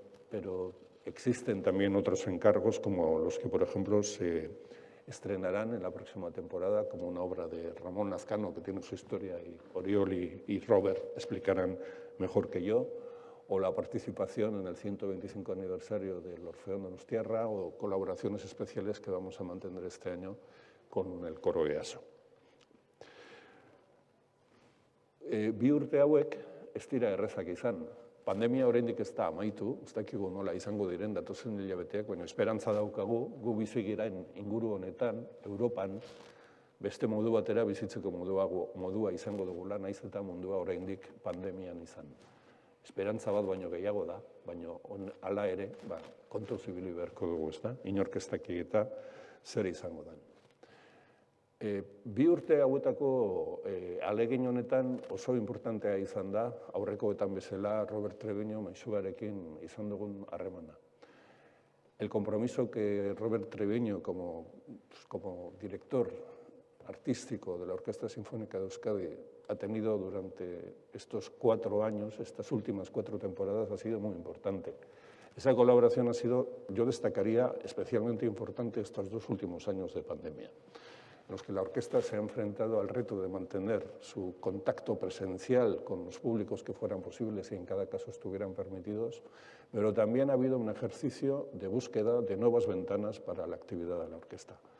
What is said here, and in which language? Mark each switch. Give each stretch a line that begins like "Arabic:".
Spanish: Pero existen también otros encargos, como los que, por ejemplo, se estrenarán en la próxima temporada, como una obra de Ramón Lazcano, que tiene su historia, y Oriol y Robert explicarán mejor que yo, o la participación en el 125 aniversario del Orfeón Donostiarra, o colaboraciones especiales que vamos a mantener este año con el coro EASO.
Basque: Bi urte hauek ez dira errezak izan. Pandemia oraindik ez da amaitu, ez dakigu nola izango diren datozen hilabeteak, baina esperantza daukagu, gu bizi giren inguru honetan, Europan, beste modu batera bizitzeko modua izango dugula, naiz eta mundua oraindik pandemian izan. Esperantza bat baino gehiago da, baina hala ere, kontuz ibili beharko dugu, ez da? Inork ez daki eta zer izango da. Bi urte hauetako ahalegin honetan oso importantea izan da, aurrekoetan bezala Robert Treviño maisuarekin izan dugun harremana.
Spanish: El compromiso que Robert Treviño, como director artístico de la Orquesta Sinfónica de Euskadi, ha tenido durante estos 4 años, estas últimas 4 temporadas, ha sido muy importante. Esa colaboración ha sido, yo destacaría, especialmente importante estos 2 últimos años de pandemia, en los que la orquesta se ha enfrentado al reto de mantener su contacto presencial con los públicos que fueran posibles y en cada caso estuvieran permitidos, pero también ha habido un ejercicio de búsqueda de nuevas ventanas para la actividad de la orquesta.